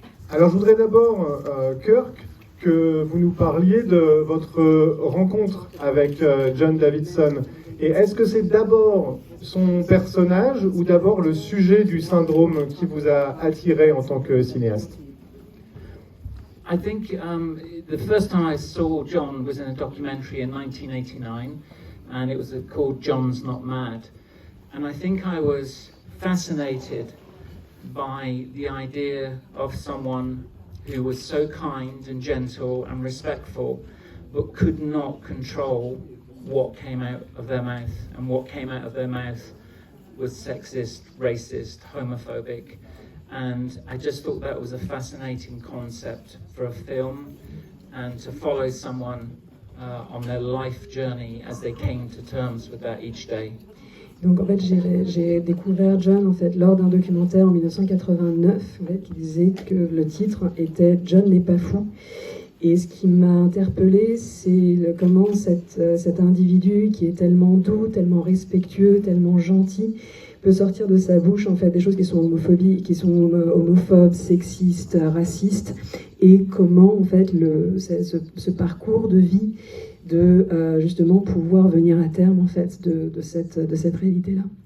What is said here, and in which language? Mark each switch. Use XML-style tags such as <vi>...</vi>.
<fr>Alors je voudrais d'abord, Kirk, que vous nous parliez de votre rencontre avec John Davidson. Et est-ce que c'est d'abord son personnage ou d'abord le sujet du syndrome qui vous a attiré en tant que cinéaste?</fr> <en>I think the first time I saw John was in a documentary in 1989, and it was called John's Not Mad. And I think I was fascinated by the idea of someone who was so kind and gentle and respectful, but could not control what came out of their mouth. And what came out of their mouth was sexist, racist, homophobic. And I just thought that was a fascinating concept for a film, and to follow someone on their life journey as they came to terms with that each day.</en> <fr>Donc en fait j'ai découvert John en fait lors d'un documentaire en 1989 en fait, qui disait que le titre était John n'est pas fou. Et ce qui m'a interpellée, c'est comment cet individu qui est tellement doux, tellement respectueux, tellement gentil, peut sortir de sa bouche en fait des choses qui sont homophobes, sexistes, racistes, et comment en fait ce parcours de vie de justement pouvoir venir à terme en fait de cette réalité-là.</fr>